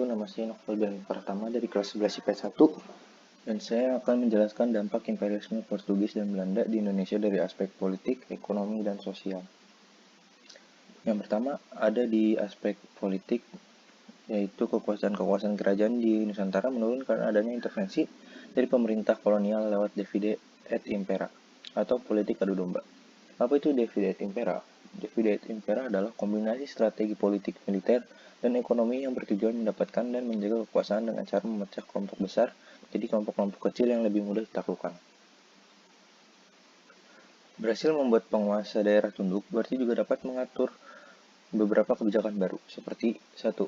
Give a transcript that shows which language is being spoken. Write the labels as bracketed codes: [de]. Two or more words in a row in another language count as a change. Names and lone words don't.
[id] Nama saya Novel dan Pratama dari kelas 11 IPS 1 dan saya akan menjelaskan dampak imperialisme Portugis dan Belanda di Indonesia dari aspek politik, ekonomi, dan sosial. Yang pertama ada di aspek politik, yaitu kekuasaan kerajaan di Nusantara menurun karena adanya intervensi dari pemerintah kolonial lewat [la] divide et impera [id] atau politik adu domba. Apa itu [la] divide et impera? Divide et impera [id] adalah kombinasi strategi politik, militer, dan ekonomi yang bertujuan mendapatkan dan menjaga kekuasaan dengan cara memecah kelompok besar jadi kelompok-kelompok kecil yang lebih mudah ditaklukkan. Berhasil membuat penguasa daerah tunduk berarti juga dapat mengatur beberapa kebijakan baru, seperti 1.